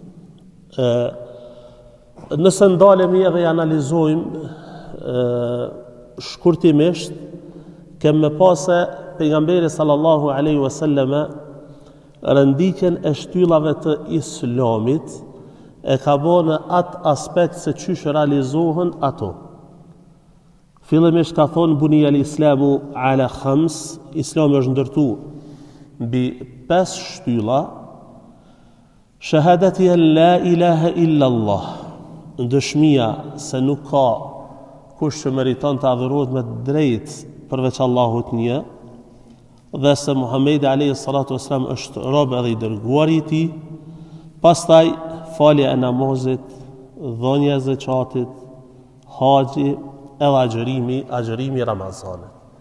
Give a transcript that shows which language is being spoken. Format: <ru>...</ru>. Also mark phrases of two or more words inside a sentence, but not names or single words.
<sq>Nëse ndalemi edhe i analizojmë shkurtimisht, kemë me pasë pejgamberi</sq> <ar>صلى الله عليه وسلم</ar> <sq>rënditjen e shtyllave të islamit e ka bërë në atë aspekt se çysh realizohen ato. Fillimisht ka thonë</sq> <ar>بني الإسلام على خمس,</ar> <sq>islami është ndërtu mbi 5 shtylla:</sq> <ar>shahadati أن لا إله إلا الله,</ar> <sq>dëshmia se nuk ka kush që meriton të adhurohet me drejt përveç Allahut një, dhe se Muhamedi</sq> <ar>عليه الصلاة والسلام</ar> <sq>është rob edhe i dërguari i tij, pastaj falja e namazit, dhënia e zakatit, haxhi edhe agjërimi i Ramazanit.</sq>